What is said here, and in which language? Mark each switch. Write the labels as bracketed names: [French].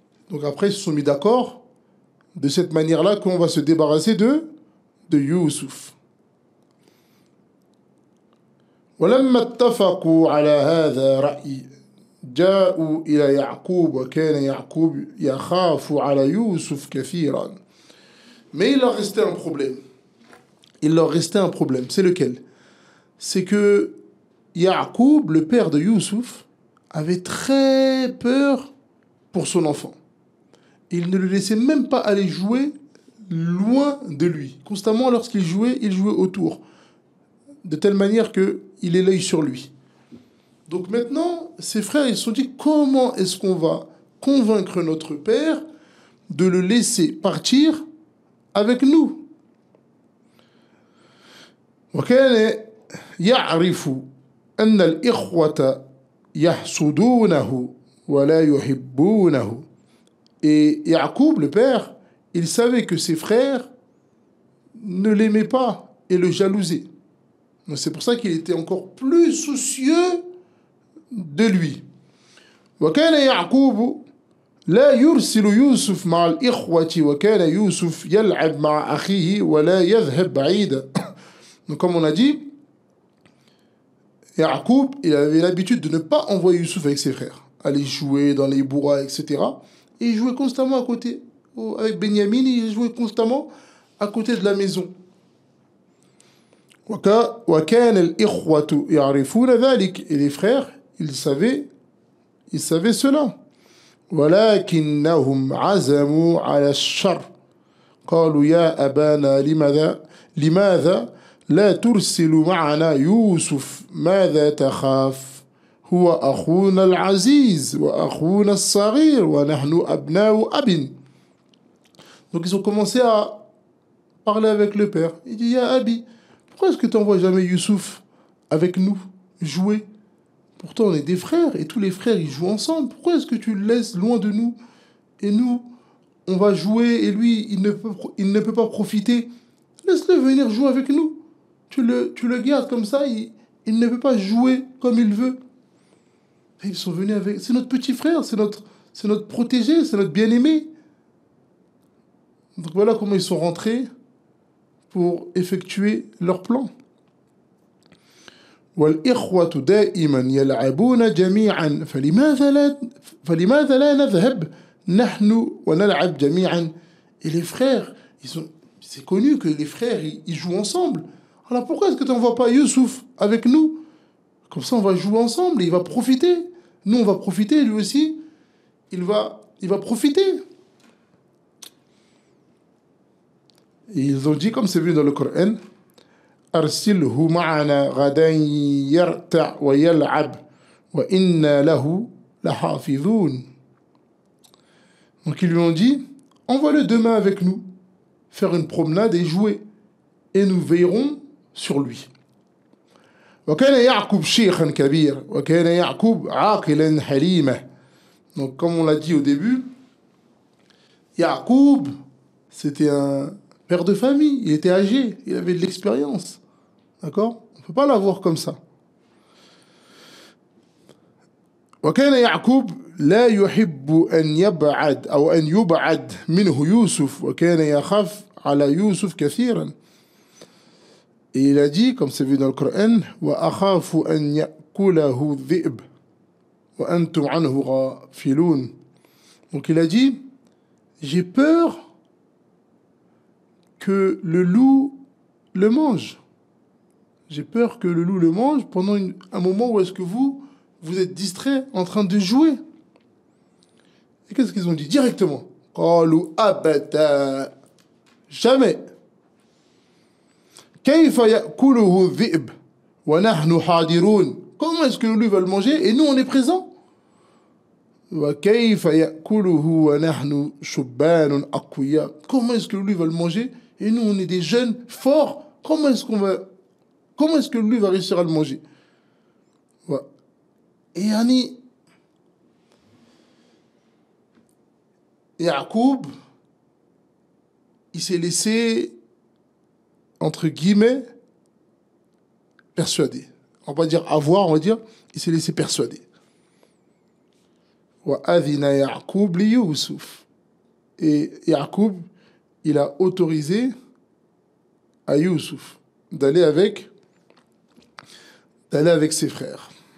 [French] Donc après, ils se sont mis d'accord, de cette manière-là qu'on va se débarrasser de Youssouf. [Arabic] ولما اتفقوا على هذا رأي جاءوا إلى يعقوب وكان يعقوب يخاف على يوسف كثيرا. [French] Mais il leur restait un problème. Il leur restait un problème. C'est lequel? C'est que Yacoub, le père de Youssouf, avait très peur pour son enfant. Il ne le laissait même pas aller jouer loin de lui. Constamment, lorsqu'il jouait autour. De telle manière qu'il ait l'œil sur lui. Donc maintenant, ses frères, ils se sont dit, comment est-ce qu'on va convaincre notre père de le laisser partir avec nous? [Arabic] وكان يعرف أن الإخوة يحسدونه ولا يحبونه. [French] Et Yacoub, le père, il savait que ses frères ne l'aimaient pas et le jalousaient. Donc c'est pour ça qu'il était encore plus soucieux de lui. [Arabic] وكان يعقوب لا يرسل يوسف مع الإخوة وكان يوسف يلعب مع أخيه ولا يذهب بعيدا. [French] Donc comme on a dit, Yacoub, il avait l'habitude de ne pas envoyer Youssouf avec ses frères, aller jouer dans les bourras, etc. Et il jouait constamment à côté. Avec Benyamin, il jouait constamment à côté de la maison. [Arabic] وكان الإخوة يعرفون ذلك. [French] Et les frères, ils savaient cela. [Arabic] ولكنهم عزموا على الشر. قالوا يا أبانا لماذا لا ترسل معنا يوسف ماذا تخاف هو أخونا العزيز وأخونا الصغير ونحن أبناء أب. [French] Donc ils ont commencé à parler avec le père. Il dit, [Arabic] Ya Abi, [French] pourquoi est-ce que tu n'envoies jamais Youssouf avec nous jouer? Pourtant on est des frères et tous les frères ils jouent ensemble. Pourquoi est-ce que tu le laisses loin de nous? Et nous, on va jouer et lui, il ne peut pas profiter. Laisse-le venir jouer avec nous. Tu le gardes comme ça, il ne peut pas jouer comme il veut. Et ils sont venus avec... C'est notre petit frère, c'est notre protégé, c'est notre bien-aimé. Donc voilà comment ils sont rentrés pour effectuer leur plan. [Arabic] والإخوة دائما يلعبون جميعا فلماذا لا نذهب نحن ونلعب جميعا. [French] Et les frères, c'est connu que les frères, ils jouent ensemble. Alors pourquoi est-ce que tu n'envoies pas Youssouf avec nous? Comme ça, on va jouer ensemble et il va profiter. Nous, on va profiter, lui aussi, il va profiter. Et ils ont dit, comme c'est vu dans le Coran, [Arabic] أرسله معنا غدا يرتع ويلعب وإنا له لحافظون. [French] Donc ils lui ont dit, envoie-le demain avec nous, faire une promenade et jouer, et nous veillerons sur lui. [Arabic] وكان يعقوب شيخا كبير وكان يعقوب عاقلا حليما. [French] Donc comme on l'a dit au début, Yacoub, c'était un père de famille, il était âgé, il avait de l'expérience. D'accord? On ne peut pas l'avoir comme ça. [Arabic] وكان يعقوب لا يحب أن يبعد أو أن يبعد منه يوسف وكان يخاف على يوسف كثيرا. [French] Et il a dit, comme c'est vu dans le Coran, [Arabic] وأخاف أن يأكله الذئب وأنتم عنه غافلون. [French] Donc il a dit, j'ai peur que le loup le mange. J'ai peur que le loup le mange pendant un moment où est-ce que vous êtes distrait en train de jouer. Et qu'est-ce qu'ils ont dit directement? [Arabic] قالوا أبدا, [French] jamais. [Arabic] كيف يأكله الذئب ونحن حاضرون. [French] Comment est-ce que le loup va le manger et nous on est présents? وكيف يأكله ونحن شبان أقوياء. Comment est-ce que le loup va le manger et nous on est des jeunes forts? Comment est-ce que le loup va réussir à le manger? Ouais. Et yani Yacoub, il s'est laissé, entre guillemets, persuader. On va pas dire avoir, on va dire, il s'est laissé persuader. [Arabic] وَأَذِنَ يَعْقُوبْ لِيُوسُفْ. [French] Et Yacoub, il a autorisé à Youssouf d'aller avec ses frères.